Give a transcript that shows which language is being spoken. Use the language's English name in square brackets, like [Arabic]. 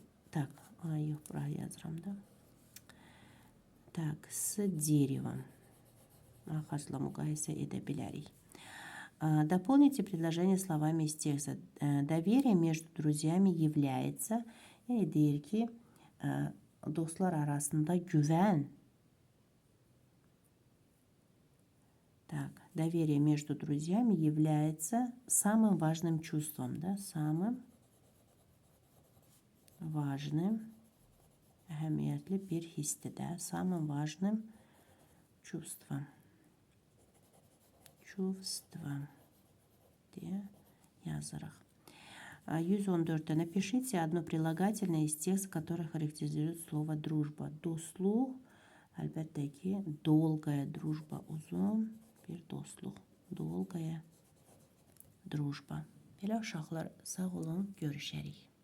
[Russian] Так, [Azerbaijani] yox, buraya yazıram da. [Russian] Так, с деревом. [Azerbaijani] Ağacla müqayisə edə bilərik. [Russian] Дополните предложение словами из текста. Доверие между друзьями является, [Azerbaijani] yəni deyir ki, dostlar arasında güvən. [Russian] Так, доверие между друзьями является самым важным чувством, да, самым важным, [Azerbaijani] əhəmiyyətli bir hissdir də, [Russian] самым важным чувством. [Azerbaijani] Чувство diye yazırıq. 114. [Russian] Напишите одно прилагательное из текста, которое характеризует слово дружба. [Azerbaijani] Dostluq, əlbəttə ki, [Russian] долгая дружба, [Azerbaijani] uzun bir dostluq. [Russian] Долгая дружба. [Azerbaijani] Belə uşaqlar, sağ olun, görüşərik.